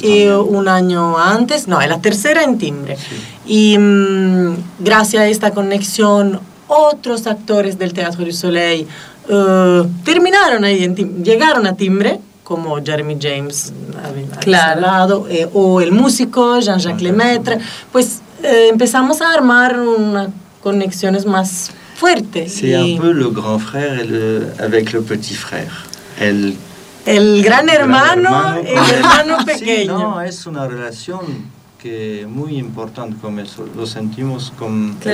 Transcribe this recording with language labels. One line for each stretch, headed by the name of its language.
Spanish: También. Y un año antes, no, es la tercera en Timbre. Sí. Y gracias a esta conexión, otros actores del Teatro du Soleil terminaron ahí, llegaron a Timbre, como Jeremy James, claro. O el músico Jean-Jacques Lemaitre. Pues empezamos a armar unas conexiones más fuertes.
French: C'est un peu le grand frère avec le petit frère.
Spanish: El gran hermano y el hermano pequeño. Sí, no, es una relación que muy importante, como eso lo sentimos con